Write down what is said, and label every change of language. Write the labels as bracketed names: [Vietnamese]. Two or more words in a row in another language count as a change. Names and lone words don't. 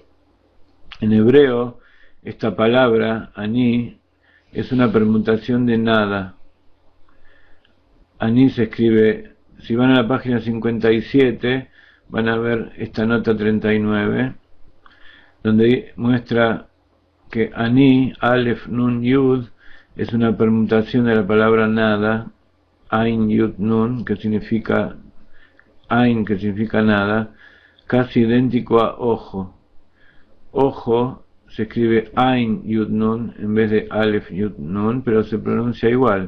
[Spanish] En hebreo, esta palabra, ani, es una permutación de nada. Ani se escribe, si van a la página 57, van a ver esta nota 39, donde muestra que ani, alef, nun, yud, es una permutación de la palabra nada, ain, yud, nun, que significa nada, casi idéntico a ojo. Ojo se escribe ain, yud, nun, en vez de alef, yud, nun, pero se pronuncia igual.